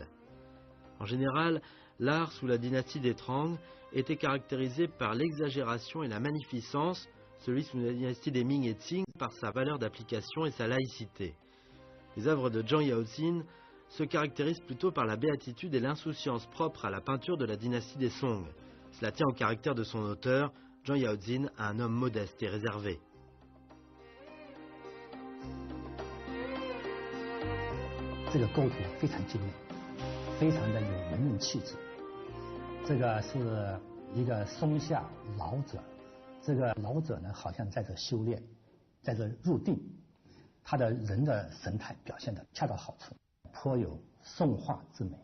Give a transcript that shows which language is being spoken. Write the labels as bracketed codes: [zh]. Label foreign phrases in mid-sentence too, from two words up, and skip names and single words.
[fr] En général, l'art sous la dynastie des Tang était caractérisé par l'exagération et la magnificence, celui sous la dynastie des Ming et Qing par sa valeur d'application et sa laïcité. Les œuvres de Zhang Yaozin se caractérisent plutôt par la béatitude et l'insouciance propre à la peinture de la dynastie des Song. Cela tient au caractère de son auteur, Zhang Yaozin, un homme modeste et réservé. [zh] 这个工图非常精美， 非常的有文人气质。这个是一个松下老者，这个老者呢好像在这修炼，在这入定，他的人的神态表现得恰到好处，颇有宋画之美。